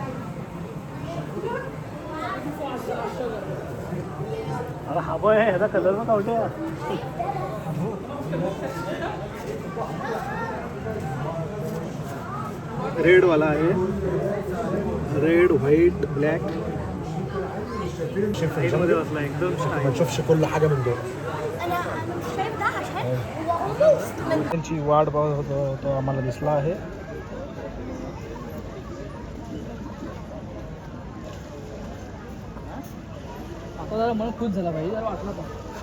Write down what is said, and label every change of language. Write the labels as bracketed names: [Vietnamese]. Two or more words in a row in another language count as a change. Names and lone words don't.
[Marathi] अरे हा बघ आहे, ह्याचा कलर पण कवट्या. रेड वाला आहे. [English] red white black [Marathi] मध्ये बसला एकदम. [Arabic] شوفش كل حاجه من دول. انا مش شايف ده عشان هو almost من [Marathi] त्यांची वाट बघत होतो तो आम्हाला दिसला आहे. आता जरा मला खुश झाला पाहिजे, जरा वाटला पण